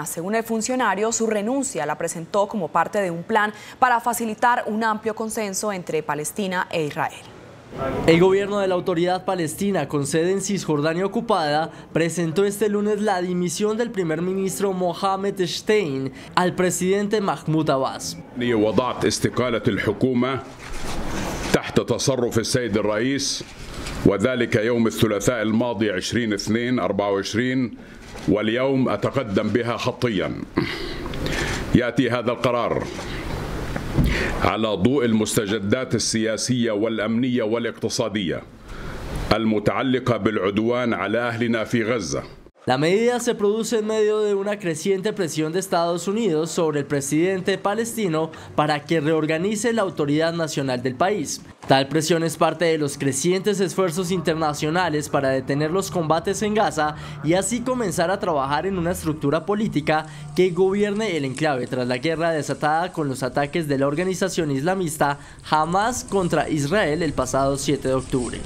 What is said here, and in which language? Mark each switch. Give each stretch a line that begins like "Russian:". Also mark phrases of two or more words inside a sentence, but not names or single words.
Spanish: Según el funcionario, su renuncia la presentó como parte de un plan para facilitar un amplio consenso entre Palestina e Israel. El gobierno de la autoridad palestina con sede en Cisjordania ocupada presentó este lunes la dimisión del primer ministro Mohammed Stein al presidente Mahmoud Abbas.
Arabic: وضعت استقالة الحكومة تحت تصرف السيد الرئيس وذلك يوم الثلاثاء الماضي 20/2/24 واليوم أتقدم بها خطيا. يأتي هذا القرار على ضوء المستجدات السياسية والأمنية والاقتصادية المتعلقة بالعدوان على أهلنا في غزة.
Spanish: La medida se produce en medio de una creciente presión de Estados Unidos sobre el presidente palestino para que reorganice la autoridad nacional del país. Tal presión es parte de los crecientes esfuerzos internacionales para detener los combates en Gaza y así comenzar a trabajar en una estructura política que gobierne el enclave tras la guerra desatada con los ataques de la organización islamista Hamas contra Israel el pasado 7 de octubre.